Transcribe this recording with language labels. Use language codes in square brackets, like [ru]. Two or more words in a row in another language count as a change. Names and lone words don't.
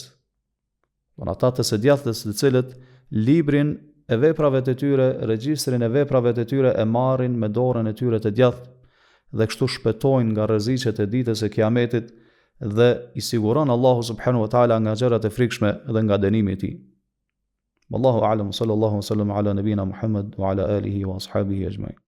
[sq] Ata të së djathtës, të cilët librin e veprave të tyre, regjistrin e veprave të tyre e marrin me dorën e tyre të djathtë dhe kështu shpëtojnë nga rreziqet e ditës së Kiametit dhe i siguron Allahu [ar] سبحانه وتعالى [sq] nga gjërat e frikshme dhe nga dënimi i tij. [ar] والله أعلم صلى الله عليه وسلم على نبينا محمد وعلى آله وأصحابه أجمعين.